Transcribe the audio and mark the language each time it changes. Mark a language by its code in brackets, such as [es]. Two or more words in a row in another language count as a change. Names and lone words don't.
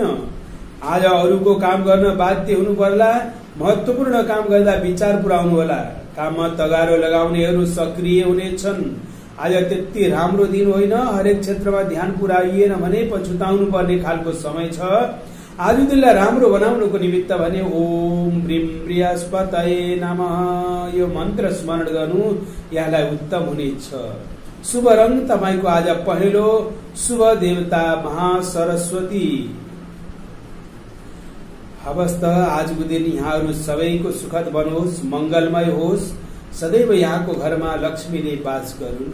[ne] आज अरूको काम गर्न बाध्य हुनु पर्ला, महत्वपूर्ण काम गर्दा विचार पुर्याउनु होला। काममा तगारो लगाउनेहरू सक्रिय हुनेछन्। आज त्यति राम्रो दिन होइन, हरेक क्षेत्रमा ध्यान पुर्याइएन भने पछुताउनु पर्ने खालको समय छ। आज दिनलाई राम्रो बनाउनुको निमित्त भने [sa] ओम ब्रीम बृहस्पतये नमः [ne] यो मन्त्र स्मरण गर्नु यहाँलाई उत्तम हुनेछ। शुभ रंग तपाईको आज पहेँलो, शुभ देवता महासरस्वती। हवस् त आजको दिन यहाँहरू सबैको सुखद बनोस्, मंगलमय होस्, सदैव यहाँको घरमा लक्ष्मीले वास गरून्।